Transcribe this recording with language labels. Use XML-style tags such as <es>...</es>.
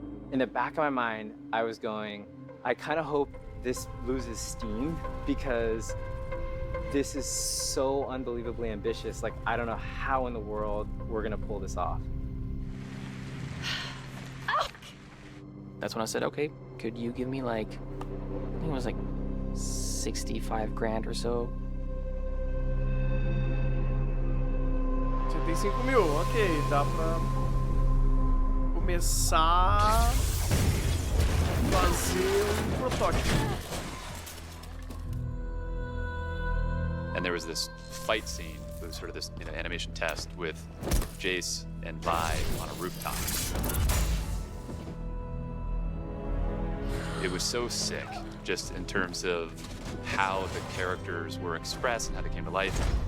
<en>In the back of my mind, I was going, I kind of hope this loses steam because this is so unbelievably ambitious. Like, I don't know how in the world we're gonna pull this off. That's when I said, okay, could you give me like, I think it was like 65 grand or so.</en> <pt>75 mil, ok, dá pra começar a fazer protótipo.</pt> <en>And there was this fight scene, it was sort of this animation test with Jace and Vi on a rooftop. It was so sick, just in terms of how the characters were expressed and how they came to life.</en>